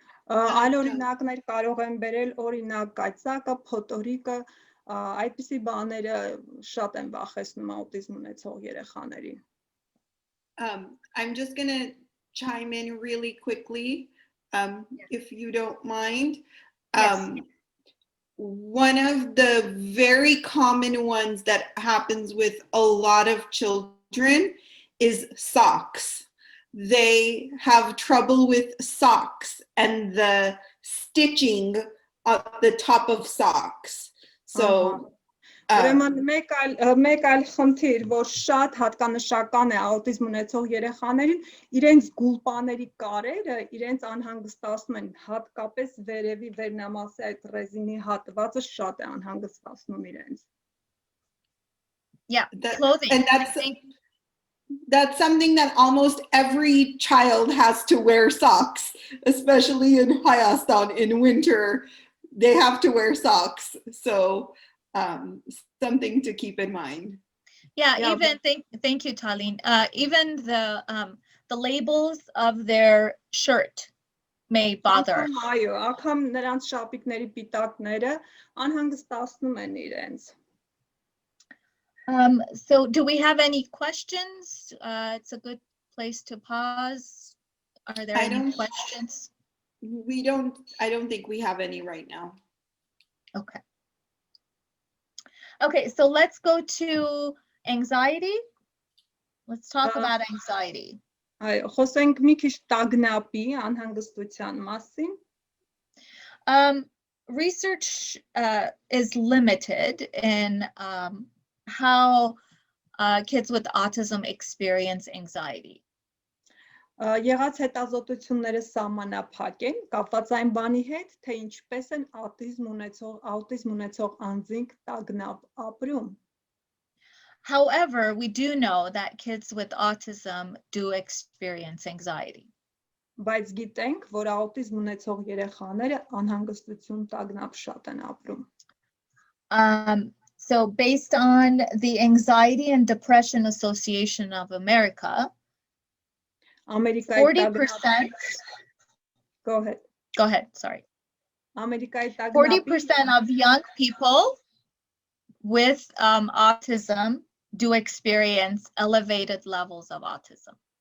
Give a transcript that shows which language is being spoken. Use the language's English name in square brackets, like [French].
[Armenian] Այլ օրինակներ կարող են բերել օրինակ կայծակը, փոթորիկը, այդպիսի բաները շատ են վախեցնում աուտիզմ ունեցող երեխաներին։ [English] I'm just going to chime in really quickly, if you don't mind. One of the very common ones that happens with a lot of children is socks. They have trouble with socks and the stitching at the top of socks. So [Armenian] Ուրեմն մեկ այլ խնդիր, որ շատ հատկանշական է աուտիզմ ունեցող երեխաներին, իրենց գուլպաների կարերը իրենց անհանգստացնում են, հատկապես վերևի վերնամասի այդ ռեզինի հատվածը շատ է անհանգստացնում իրենց։ [English] Yeah, clothing. And that's something that almost every child has to wear socks, especially in Hayastan in winter. They have to wear socks. So something to keep in mind. Yeah, even thank you, Talin. Even the labels of their shirt may bother. [Armenian] Ակամ նրանց շապիկների պիտակները անհանգստացնում են իրենց։ [English] So do we have any questions? It's a good place to pause. Are there any questions? I don't think we have any right now. Okay. Okay, so let's go to anxiety. Let's talk about anxiety. [Armenian] Խոսենք մի քիչ տագնապի, անհանգստության մասին։ [English] Research is limited in how kids with autism experience anxiety. [Armenian] Եղած հետազոտությունները սահմանափակ են, կապված այն բանի հետ, թե ինչպես են աուտիզմ ունեցող անձինք տագնապ ապրում։ [English] However, we do know that kids with autism do experience anxiety. [Armenian] Բայց գիտենք, որ աուտիզմ ունեցող երեխաները անհանգստություն տագնապ շատ են ապրում։ [English] So based on the Anxiety and Depression Association of America, 40%. Go ahead. Go ahead, sorry. 40% of young people with autism do experience elevated levels of autism.